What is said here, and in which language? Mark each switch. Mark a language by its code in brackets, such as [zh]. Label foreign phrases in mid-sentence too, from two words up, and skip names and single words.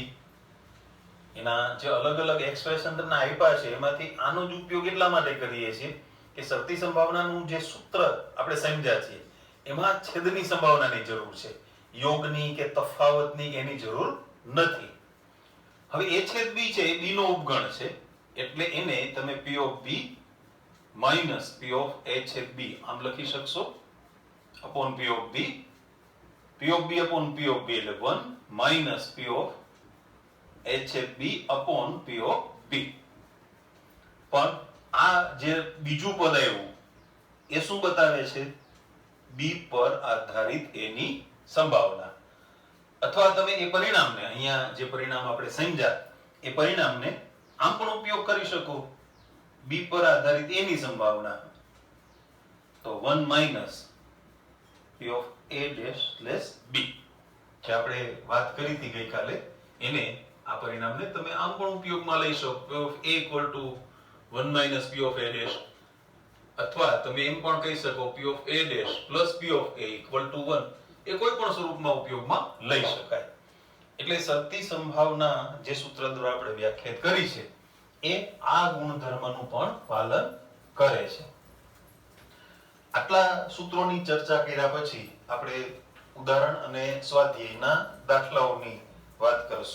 [gu] એના જે અલગ અલગ એક્સપ્રેશન તમને આપ્યા છે એમાંથી આનો જ ઉપયોગ એટલા માટે કરીએ છીએ કે શરતી સંભાવનાનું જે સૂત્ર આપણે સમજ્યા છીએ એમાં છેદની સંભાવનાની જરૂર છે, યોગની કે તફાવતની એની જરૂર નથી. હવે a છેદ b છે એ b નો ઉપગણ છે એટલે એને તમે [en] p of b minus p of a [gu] છેદ b આમ લખી શકશો [en] upon p of b. p of b upon p of b એટલે 1 minus p of a છેદ b upon p of b. [gu] પણ આ જે બીજું પદ આવ્યું એ શું બતાવે છે b પર આધારિત a ની સંભાવના. અથવા તમે એ પરિણામને અહીંયા જે પરિણામ આપણે સમજ્યા એ પરિણામને આમ પણ ઉપયોગ કરી શકો b પર આધારિત a ની સંભાવના. તો [en] 1 minus p of a dash slash b [gu] જે આપણે વાત કરી હતી ગઈકાલે એને આ પરિણામને તમે આમ પણ ઉપયોગમાં લઈ શકો [en] p of a equal to 1 minus p of a dash [gu] અથવા તમે એમ પણ કહી શકો [en] p of a dash plus p of a equal to 1 [gu] એ કોઈ પણ સ્વરૂપમાં ઉપયોગમાં લઈ શકાય. એટલે શરતી સંભાવના જે સૂત્ર દ્વારા આપણે વ્યાખ્યાયિત કરી છે એ આ ગુણધર્મનું પણ પાલન કરે છે. આટલા સૂત્રોની ચર્ચા કર્યા પછી આપણે ઉદાહરણ અને સ્વાધ્યાયના દાખલાઓની વાત કરશું.